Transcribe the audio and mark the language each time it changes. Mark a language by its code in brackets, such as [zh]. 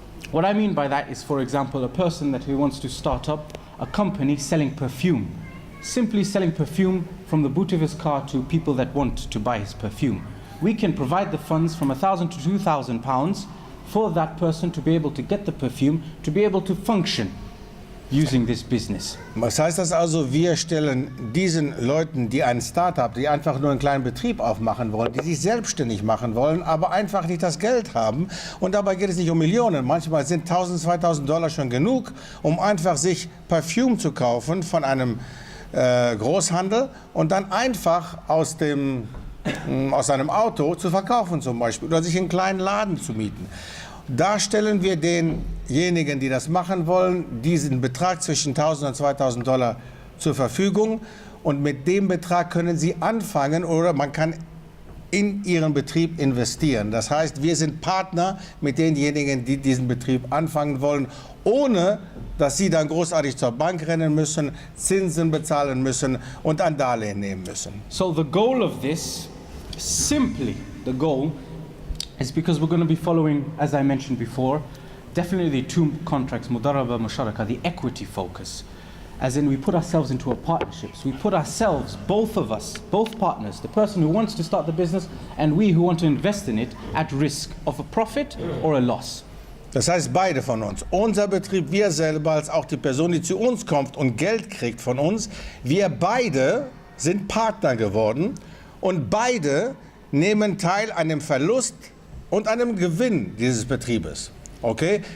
[en] What I mean by that is, for example, a person who wants to start up a company selling perfume, simply selling perfume from the boot of his car to people that want to buy his perfume. We can provide the funds from £1,000 to £2,000 for that person to be able to get the perfume, to be able to function using this business. [de] Was heißt das also? Wir stellen diesen Leuten, die ein Start-up, die einfach nur einen kleinen Betrieb aufmachen wollen, die sich selbstständig machen wollen, aber einfach nicht das Geld haben. Und dabei geht es nicht um Millionen. Manchmal sind 1.000, 2.000 Dollar schon genug, um einfach sich Parfüm zu kaufen von einem Großhandel und dann einfach aus einem Auto zu verkaufen zum Beispiel oder sich einen kleinen Laden zu mieten. Da stellen wir denjenigen, die das machen wollen, diesen Betrag zwischen 1.000 und 2.000 Dollar zur Verfügung und mit dem Betrag können sie anfangen oder man kann in ihren Betrieb investieren. Das heißt, wir sind Partner mit denjenigen, die diesen Betrieb anfangen wollen, ohne dass sie dann großartig zur Bank rennen müssen, Zinsen bezahlen müssen und ein Darlehen nehmen müssen. [en] So the goal of this, simply the goal, is because we're going to be following, as I mentioned before, definitely the 2 contracts, mudaraba, musharaka, the equity focus. As in, we put ourselves into a partnerships. We put ourselves, both of us, both partners, the person who wants to start the business and we who want to invest in it, at risk of a profit or a loss. [de] Das heißt, beide von uns, unser Betrieb, wir selber, als auch die Person, die zu uns kommt und Geld kriegt von uns, wir beide sind Partner geworden und beide nehmen teil an dem Verlust und an dem Gewinn dieses Betriebes. Okay?